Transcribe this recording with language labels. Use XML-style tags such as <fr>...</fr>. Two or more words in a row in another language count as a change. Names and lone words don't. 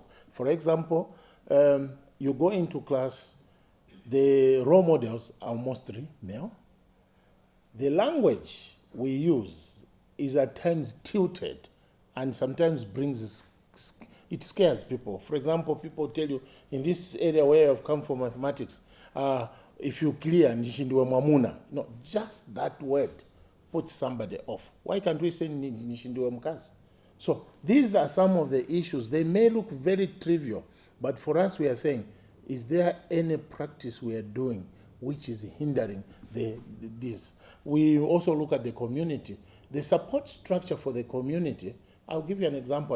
<en>For example, you go into class, the role models are mostly male. The language we use is at times tilted and sometimes it scares people. For example, people tell you, in this area where you have come from mathematics, if you clear</en> <sw>nishindiwe mwamuna,</sw> <en>no, just that word puts somebody off. Why can't we say</en> <sw>nishindiwe mkazi?</sw> <en>So these are some of the issues. They may look very trivial, but for us we are saying, is there any practice we are doing which is hindering this? We also look at the community. The support structure for the community, I'll give you an example.</en>